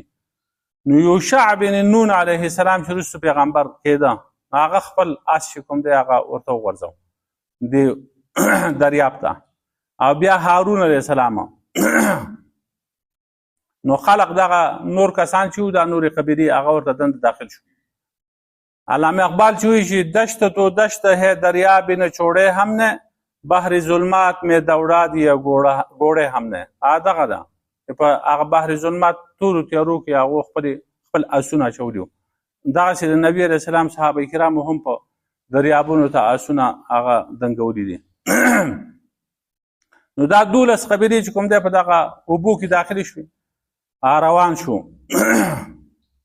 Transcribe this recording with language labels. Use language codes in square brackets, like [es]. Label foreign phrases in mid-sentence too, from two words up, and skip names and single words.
[ps] نو یوشع بن نون [ar] علیه السلام [ps] چې وروسته پیغمبر کېده، هغه خپل آس چې کوم دی هغه ورته وغورځو د دریاب ته، او بیا هارون [ar] علیه السلام. [ps] نو خلق دغه نور کسان چې وو دا نورې قبیلې هغه ورته دنده داخل شو. علامه اقبال چې وایي چې [ur] دشت تو دشت ہے دریا بن چھوڑے ہم نے، بحر ظلمات میں دوڑا دیا گوڑے هم نه. [ps] دغه ده په هغه بحر ظلمات تورو تیارو کې هغه خپل اسونه اچولي وو. دغسې د نبي [ar] علیه السلام [ps] صحابه کرامو هم په دریابونو ته اسونه هغه دنګولي دي. نو دا 12 قبیلې چې کوم دی په دغه اوبو کې داخلي شوې، روان شو.